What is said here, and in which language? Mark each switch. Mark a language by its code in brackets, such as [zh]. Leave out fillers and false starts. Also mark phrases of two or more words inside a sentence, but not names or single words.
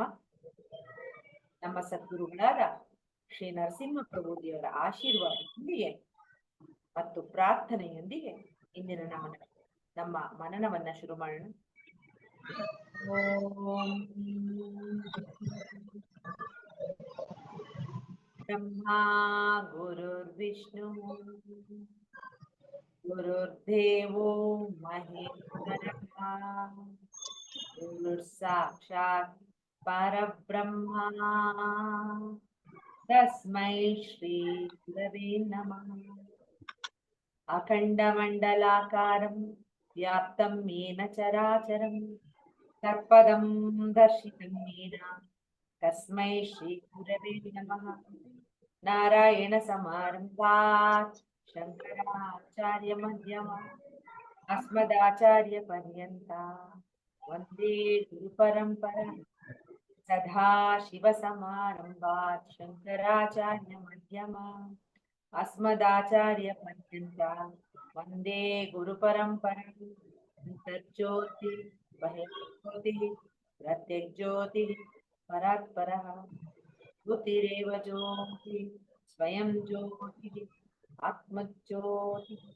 [kn] ನಮ್ಮ ಸದ್ಗುರುಗಳಾದ ಶ್ರೀ ನರಸಿಂಹ ಪ್ರಭುಜಿಯವರ ಆಶೀರ್ವಾದದೊಂದಿಗೆ ಮತ್ತು ಪ್ರಾರ್ಥನೆಯೊಂದಿಗೆ ಇಂದಿನ ನಮ್ಮ ಮನನವನ್ನ ಶುರು ಮಾಡೋಣ. [sa] ಓಂ ಬ್ರಹ್ಮಾ ಗುರುರ್ವಿಷ್ಣು ಗುರುರ್ದೇವೋ ಮಹೇಶ್ವರಃ ಗುರುರ್ಸಾಕ್ಷಾತ್ ಪರಬ್ರಹ್ಮ ತಸ್ಮೈ ಶ್ರೀ ಗುರವೇ ನಮಃ. ಅಖಂಡಮಂಡಲಾಕಾರಂ ವ್ಯಾಪ್ತಂ ಯೇನ ಚರಾಚರಂ ತತ್ಪದಂ ದರ್ಶಿತಂ ಯೇನ ತಸ್ಮೈ ಶ್ರೀ ಗುರವೇ ನಮಃ. ನಾರಾಯಣ ಸಮಾರಂಭಾತ್ ಶಂಕರಾಚಾರ್ಯ ಮಧ್ಯಮಾತ್ ಅಸ್ಮದಾಚಾರ್ಯ ಪರ್ಯಂತ ವಂದೇ ಗುರು ಪರಂಪರಾ. ಸದಾ ಶಿವ ಸಮಾರಂಭಾತ್ ಶಂಕರಾಚಾರ್ಯ ಮಧ್ಯಮಾತ್ ಅಸ್ಮದಾಚಾರ್ಯ ಪರ್ಯಂತ ವಂದೇ ಗುರು ಪರಂಪರಾ. ಅಂತರ್ಜ್ಯೋತಿ ಬಹಿರ್ಜ್ಯೋತಿ ಪ್ರತ್ಯಜ್ಯೋತಿ ಪರಾತ್ಪರಃ ಜ್ಯೋತಿರೇವ ಜ್ಯೋತಿ ಸ್ವಯಂ ಜ್ಯೋತಿ ಆತ್ಮಜ್ಯೋತಿ.